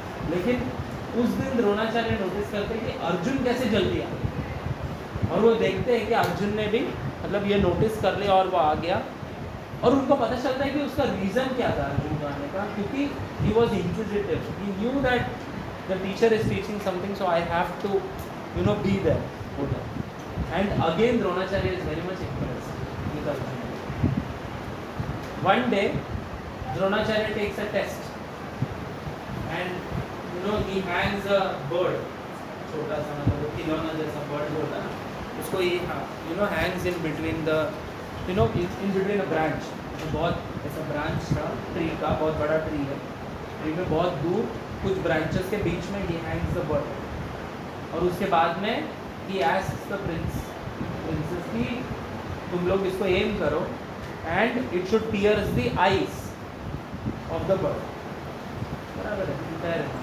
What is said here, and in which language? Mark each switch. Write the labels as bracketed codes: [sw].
[hi] लेकिन उस दिन द्रोणाचार्य नोटिस करते हैं कि अर्जुन कैसे जल्दी आ गया और वो देखते हैं कि अर्जुन ने भी मतलब ये नोटिस कर लिया और वो आ गया और उनको पता चलता है कि उसका रीज़न क्या था अर्जुन को आने का, क्योंकि [en] He was inquisitive, he knew that the teacher is teaching something, so I have to be there. And again Dronacharya is very much impressed with Arjuna. One day Dronacharya takes a test and he hangs a bird, [hi] छोटा सा मतलब खिलौना जैसा bird होता है, उसको ये [en] hangs in between the in between a branch। [hi] तो बहुत ऐसा ब्रांच था ट्री का, बहुत बड़ा ट्री है, ट्री में बहुत दूर कुछ ब्रांचेस के बीच में [en] he hangs the bird। [hi] और उसके बाद में [en] he asks the princess [hi] की तुम लोग इसको एम करो [en] and it should pierce the eyes of the bird, [hi] बराबर है।